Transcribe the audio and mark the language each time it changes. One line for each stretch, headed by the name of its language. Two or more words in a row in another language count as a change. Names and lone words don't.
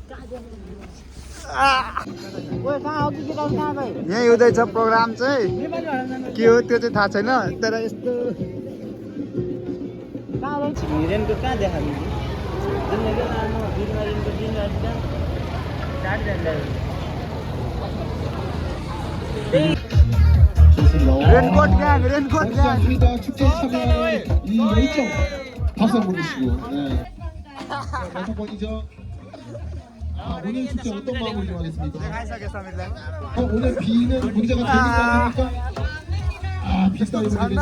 Nepali: यहीँ हुँदैछ प्रोग्राम चाहिँ, के हो त्यो चाहिँ थाहा छैन, तर यस्तो
English: raincoat gang
Korean: 축제 참여하는 이 열정 박수 한번 보내주시고. 다섯 번이죠. 오늘 축제 어떤 마음으로 좀 하겠습니까? 오늘 비는 문제가 되니까 비싸게 보내겠다.